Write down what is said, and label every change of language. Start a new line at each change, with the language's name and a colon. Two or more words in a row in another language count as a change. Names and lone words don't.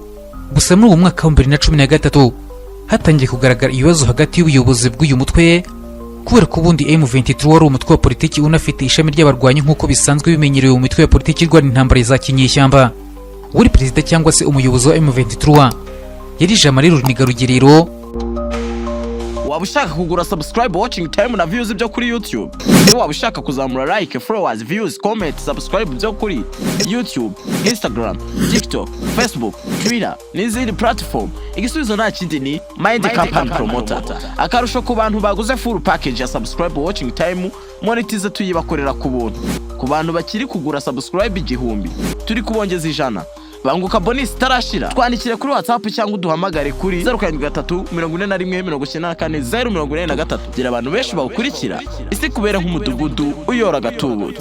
Kinyarwanda: Gusa muri uwo mwaka wa 2013 hatangiye kugaragara ibibazo hagati y'ubuyobozi bw'uyu mutwe, kubera ko ubundi M23 wari umutwe wa politiki unafite ishami ry'abarwanyi nk'uko bisanzwe bimenyerewe mu mitwe ya politiki irwana intambara za kinyeshyamba. uri perezida cyangwa se umuyobozi wa M23 yari Jean-Marie Runiga Rugerero. Waba ushaka kugura subscribe,
English: watching time
Kinyarwanda: na views byo kuri YouTube? Waba ushaka kuzamura
English: like, followers, views, comment, subscribe
Kinyarwanda: byo kuri YouTube, Instagram, TikTok, Facebook, Twitter n'izindi platform? Igisubizo nta kindi ni Mind Company Promoter. Akarusho ku bantu baguze
English: full package
Kinyarwanda: ya
English: subscribe, watching time,
Kinyarwanda: monetize tuyibakorera ku buntu. Ku bantu bakiri kugura subscribe 1000 turi kubongeza 100 banguka bonus tarashira. Twandikire kuri WhatsApp cyangwa uduhamagare kuri 0734944043. Gira abantu benshi bawukurikira isi kubera nk'umudugudu uyora gatubutse.